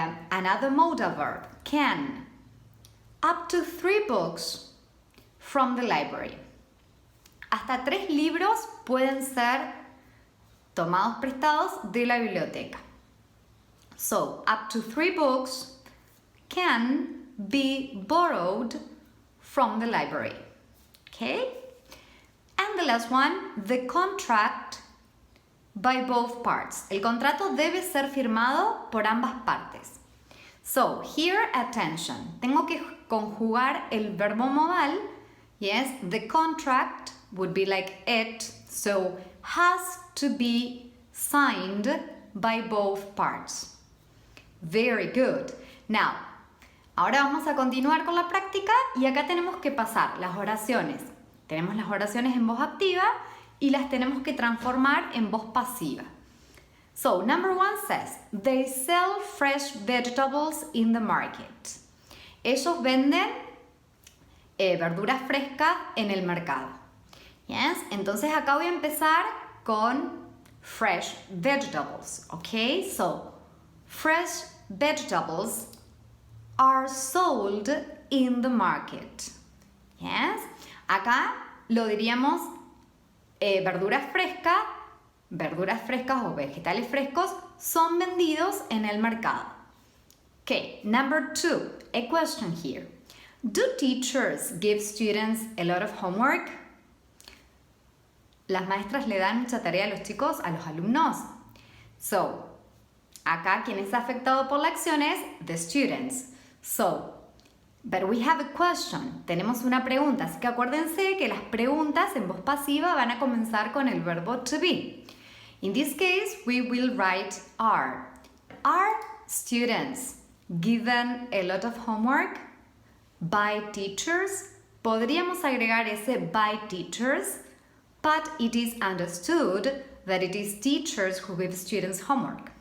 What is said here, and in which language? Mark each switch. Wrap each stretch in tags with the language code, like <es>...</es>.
<en>Another modal verb, can. Up to 3 books from the library.</en> <es>Hasta 3 libros pueden ser tomados prestados de la biblioteca.</es> <en>So, up to 3 books can be borrowed from the library. Okay? And the last one, the contract by both parts.</en> <es>El contrato debe ser firmado por ambas partes.</es> <en>So, here, attention.</en> <es>Tengo que conjugar el verbo modal.</es> <en>Yes, the contract would be like it. So, has to be signed by both parts. Very good.</en> <es>Now, ahora vamos a continuar con la práctica y acá tenemos que pasar las oraciones. Tenemos las oraciones en voz activa y las tenemos que transformar en voz pasiva.</es> <en>So, number 1 says, they sell fresh vegetables in the market.</en> <es>Ellos venden verduras frescas en el mercado. Yes? Entonces acá voy a empezar con fresh vegetables. Okay?</es> <en>So, fresh vegetables are sold in the market. Yes?</en> <es>Acá lo diríamos verduras frescas o vegetales frescos son vendidos en el mercado.</es> <en>Okay, number 2, a question here. Do teachers give students a lot of homework?</en> <es>Las maestras le dan mucha tarea a los chicos, a los alumnos. So, acá quien está afectado por la acción es the students.</es> <en>So, but we have a question.</en> <es>Tenemos una pregunta, así que acuérdense que las preguntas en voz pasiva van a comenzar con el verbo to be.</es> <en>In this case, we will write are. Are students given a lot of homework by teachers?</en> <es>Podríamos agregar ese</es> <en>by teachers, but it is understood that it is teachers who give students homework.</en>